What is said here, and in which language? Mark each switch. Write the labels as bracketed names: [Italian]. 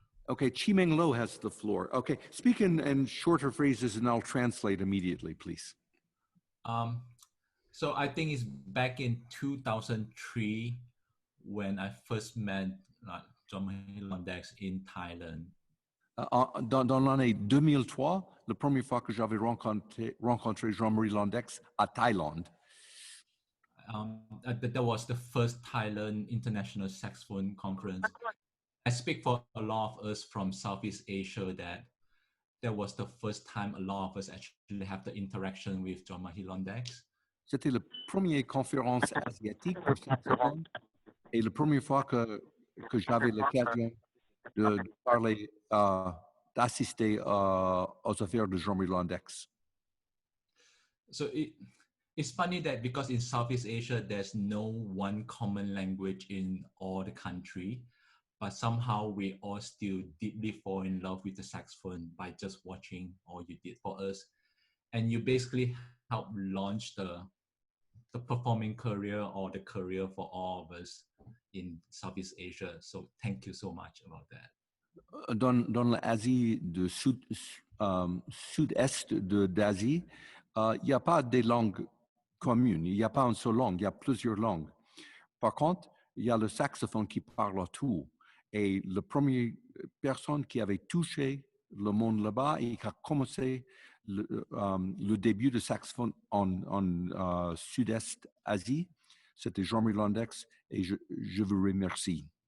[English] Okay, Chimeng Lo has the floor. Okay, speak in shorter phrases and I'll translate immediately, please. So I think it's back in 2003 when I first met Jean-Marie Londeix in Thailand. [French] Dans l'année 2003, la première fois que j'avais rencontré Jean-Marie Londeix à Thaïlande. [English] That was the first Thailand International Saxophone Conference. I speak for a lot of us from Southeast Asia that was the first time a lot of us actually have the interaction with Jean-Marie Londeix. [French] C'était la première conférence asiatique pour saxophone et la première fois que j'avais l'occasion de parler, d'assister aux affaires de Jean-Marie Londeix. [English] So it's funny that because in Southeast Asia, there's no one common language in all the country, but somehow we all still deeply fall in love with the saxophone by just watching all you did for us. And you basically helped launch the performing career or the career for all of us in Southeast Asia. So thank you so much about that. [French] Dans l'Asie du sud-est d'Asie, il n'y a pas de langue commune, il n'y a pas une seule langue, il y a plusieurs langues. Par contre, il y a le saxophone qui parle autour. Et la première personne qui avait touché le monde là-bas et qui a commencé le début de saxophone en Sud-Est Asie, c'était Jean-Marie Londeix et je vous remercie.